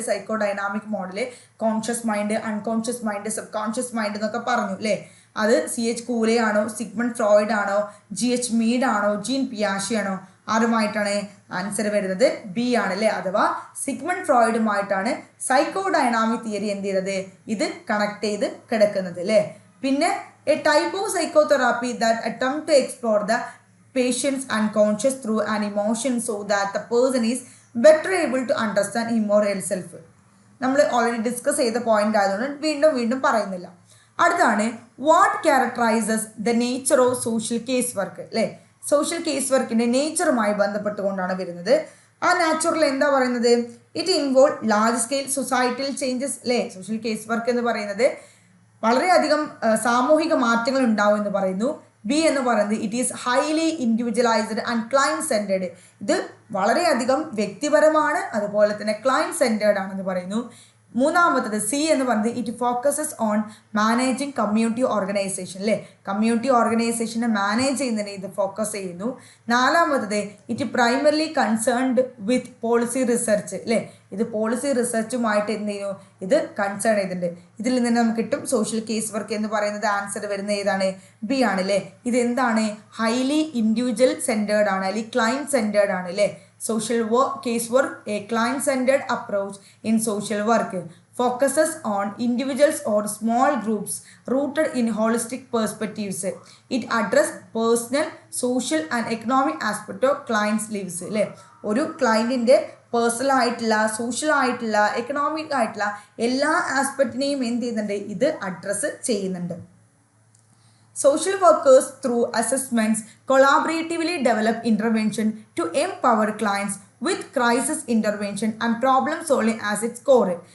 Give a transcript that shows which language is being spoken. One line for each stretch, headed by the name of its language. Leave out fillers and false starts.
English: psychodynamic model conscious mind, unconscious mind, subconscious mind
Malayalam: എന്നൊക്കെ പറഞ്ഞു അല്ലേ. അത് CH കൂലെ ആണോ, സിഗ്മണ്ട് ഫ്രോയിഡ് ആണോ, GH മീഡ് ആണോ, ജീൻ പിയാഷെ ആണോ? ആരുമായിട്ടാണ് ആൻസർ വരുന്നത്? ബി ആണ് അല്ലേ, അഥവാ സിഗ്മണ്ട് ഫ്രോയിഡുമായിട്ടാണ് സൈക്കോ ഡൈനാമിക് തിയറി എന്ത് ചെയ്തത്? ഇത് കണക്ട് ചെയ്ത് കിടക്കുന്നത് അല്ലേ. പിന്നെ
English: A type of psychotherapy that attempt to explore the patient's unconscious through an emotion so that the person is better able to understand him or herself.
Malayalam: നമ്മൾ already discuss ചെയ്ത point ആയതുകൊണ്ട് വീണ്ടും പറയുന്നില്ല. അടുത്താണ്,
English: what characterises the nature of social case work
Malayalam: അല്ലേ. Social case വർക്കിൻ്റെ നേച്ചറുമായി ബന്ധപ്പെട്ടുകൊണ്ടാണ് വരുന്നത്. ആ നാച്ചുറൽ എന്താ പറയുന്നത്?
English: it involve large scale societal changes
Malayalam: അല്ലേ. സോഷ്യൽ കേസ് വർക്ക് എന്ന് പറയുന്നത് വളരെയധികം സാമൂഹിക മാറ്റങ്ങൾ ഉണ്ടാവും എന്ന് പറയുന്നു. ബി എന്ന് പറയുന്നത്
English: It is highly individualised and client centred.
Malayalam: ഇത് വളരെയധികം വ്യക്തിപരമാണ്, അതുപോലെ തന്നെ ക്ലയൻറ്റ് സെൻറ്റേഡ് ആണെന്ന് പറയുന്നു. മൂന്നാമത്തത് സി എന്ന് പറയുന്നത്
English: it focuses on managing community organisation
Malayalam: അല്ലേ. കമ്മ്യൂണിറ്റി ഓർഗനൈസേഷനെ മാനേജ് ചെയ്യുന്നതിന് ഇത് ഫോക്കസ് ചെയ്യുന്നു. നാലാമത്തത്
English: it primarily concerned with policy research
Malayalam: അല്ലേ. ഇത് പോളിസി റിസർച്ചുമായിട്ട് എന്ത് ചെയ്യുന്നു? ഇത് കൺസേൺ ചെയ്തിട്ടുണ്ട്. ഇതിൽ നിന്ന് നമുക്ക് കിട്ടും സോഷ്യൽ കേസ് വർക്ക് എന്ന് പറയുന്നത് ആൻസർ വരുന്നത് ഏതാണ്? ബി ആണ് അല്ലേ. ഇതെന്താണ്?
English: highly individual centred
Malayalam: ആണ്, അല്ലെങ്കിൽ
English: client centred
Malayalam: ആണ് അല്ലേ.
English: Social work, case work, a client-centered approach in social work, focuses on individuals or small groups rooted in holistic perspectives. It addresses personal, social and economic aspect of clients' lives.
Malayalam: അല്ലേ, ഒരു ക്ലയൻറ്റിൻ്റെ personal ആയിട്ടുള്ള, social ആയിട്ടുള്ള, economic ആയിട്ടുള്ള എല്ലാ ആസ്പെക്റ്റിനെയും എന്ത് ചെയ്യുന്നുണ്ട്? ഇത് address ചെയ്യുന്നുണ്ട്.
English: Social workers through assessments collaboratively develop intervention to empower clients with crisis intervention and problem solving as its core.